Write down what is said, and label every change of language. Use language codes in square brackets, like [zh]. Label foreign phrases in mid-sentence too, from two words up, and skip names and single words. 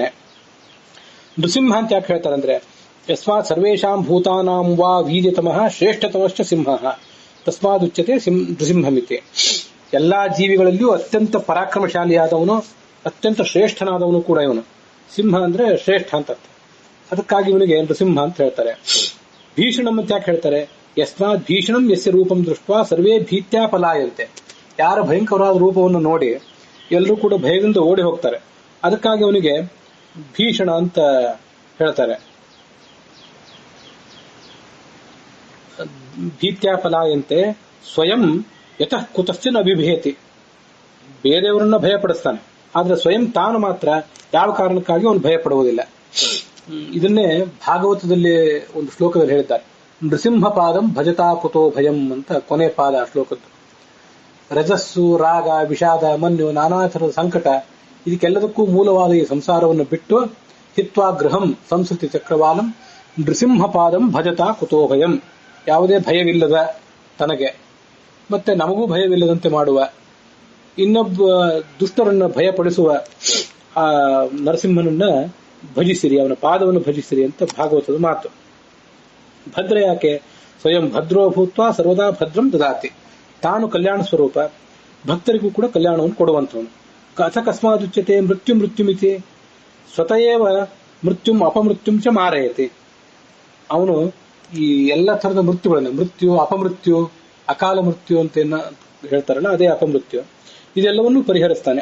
[kn] ನೃಸಿಂಹ ಅಂತ ಯಾಕೆ ಹೇಳ್ತಾರೆ ಅಂದ್ರೆ, [sa] ಯಸ್ಮಾತ್ ಸರ್ವೇಷಾಂ ಭೂತಾನಾಂ ವಾ ವೀರ್ಯತಮಃ ಶ್ರೇಷ್ಠತಮಶ್ಚ ಸಿಂಹ ತಸ್ಮಾದುಚ್ಯತೆ ನೃಸಿಂಹಮಿತಿ. [kn] ಎಲ್ಲಾ ಜೀವಿಗಳಲ್ಲಿಯೂ ಅತ್ಯಂತ ಪರಾಕ್ರಮಶಾಲಿಯಾದವನು, ಅತ್ಯಂತ ಶ್ರೇಷ್ಠನಾದವನು ಕೂಡ ಇವನು. ಸಿಂಹ ಅಂದ್ರೆ ಶ್ರೇಷ್ಠ ಅಂತ ಅರ್ಥ. ಅದಕ್ಕಾಗಿ ಇವನಿಗೆ ನೃಸಿಂಹ ಅಂತ ಹೇಳ್ತಾರೆ. ಭೀಷಣಂ ಅಂತ ಯಾಕೆ ಹೇಳ್ತಾರೆ? [sa] ಯಸ್ಮಾತ್ ಭೀಷಣಂ ಯಸ್ಯ ರೂಪಂ ದೃಷ್ಟ್ವಾ ಸರ್ವೇ ಭೀತ್ಯಾ ಪಲಾಯಂತೆ. [kn] ಯಾರ ಭಯಂಕರವಾದ ರೂಪವನ್ನು ನೋಡಿ ಎಲ್ಲರೂ ಕೂಡ ಭಯದಿಂದ ಓಡಿ ಹೋಗ್ತಾರೆ. ಅದಕ್ಕಾಗಿ ಅವನಿಗೆ ಭೀಷಣ ಅಂತ ಹೇಳ್ತಾರೆ. [sa] ಭೀತ್ಯಾ ಪಲಾಯಂತೆ ಸ್ವಯಂ ಯತಃ ಕುತಶ್ಚನ ಅಭಿಭೇತಿ. [kn] ಬೇರೆಯವರನ್ನ ಭಯಪಡಿಸ್ತಾನೆ, ಆದ್ರೆ ಸ್ವಯಂ ತಾನು ಮಾತ್ರ ಯಾವ ಕಾರಣಕ್ಕಾಗಿ ಅವನು ಭಯಪಡುವುದಿಲ್ಲ. ಇದನ್ನೇ ಭಾಗವತದಲ್ಲಿ ಒಂದು ಶ್ಲೋಕದಲ್ಲಿ ಹೇಳಿದ್ದಾರೆ. [sa] ನೃಸಿಂಹ ಪಾದಂ ಭಜತಾ ಕುತೋ ಭಯಂ [kn] ಅಂತ ಕೊನೆ ಪಾದ ಶ್ಲೋಕದ್ದು. ರಜಸ್ಸು, ರಾಗ, ವಿಷಾದ, ಮನ್ಯು, ನಾನಾ ಥರದ ಸಂಕಟ, ಇದಕ್ಕೆಲ್ಲದಕ್ಕೂ ಮೂಲವಾದ ಈ ಸಂಸಾರವನ್ನು ಬಿಟ್ಟು [sa] ಹಿತ್ವಾ ಗೃಹಂ ಸಂಸ್ಕೃತಿ ಚಕ್ರವಾಲಂ ನೃಸಿಂಹ ಪಾದಂ ಭಜತಾ ಕುತೋ ಭಯಂ. [kn] ಯಾವುದೇ ಭಯವಿಲ್ಲದ ತನಗೆ ಮತ್ತೆ ನಮಗೂ ಭಯವಿಲ್ಲದಂತೆ ಮಾಡುವ, ಇನ್ನೊಬ್ಬ ದುಷ್ಟರನ್ನ ಭಯಪಡಿಸುವ ಆ ನರಸಿಂಹನನ್ನ ಭಜಿಸಿರಿ, ಅವನ ಪಾದವನ್ನು ಭಜಿಸಿರಿ ಅಂತ ಭಾಗವತದ ಮಾತು. ಭದ್ರ ಯಾಕೆ? [sa] ಸ್ವಯಂ ಭದ್ರೋ ಭೂತ್ವ ಸರ್ವದಾ ಭದ್ರಂ ದದಾತಿ. [kn] ತಾನು ಕಲ್ಯಾಣ ಸ್ವರೂಪ, ಭಕ್ತರಿಗೂ ಕೂಡ ಕಲ್ಯಾಣವನ್ನು ಕೊಡುವಂತವನು. [sa] ಅತಕಸ್ಮಾದುಚ್ಯತೆ ಮೃತ್ಯುಮಿತಿ, ಸ್ವತಯೇವ ಮೃತ್ಯುಂ ಅಪಮೃತ್ಯುಂ ಚ ಮಾರಯತಿ. [kn] ಅವನು ಈ ಎಲ್ಲ ತರದ ಮೃತ್ಯುಗಳನ್ನ, ಮೃತ್ಯು, ಅಪಮೃತ್ಯು, ಅಕಾಲ ಮೃತ್ಯು ಅಂತ ಹೇಳ್ತಾರಲ್ಲ, ಅದೇ ಅಪಮೃತ್ಯು, ಇದೆಲ್ಲವನ್ನೂ ಪರಿಹರಿಸ್ತಾನೆ.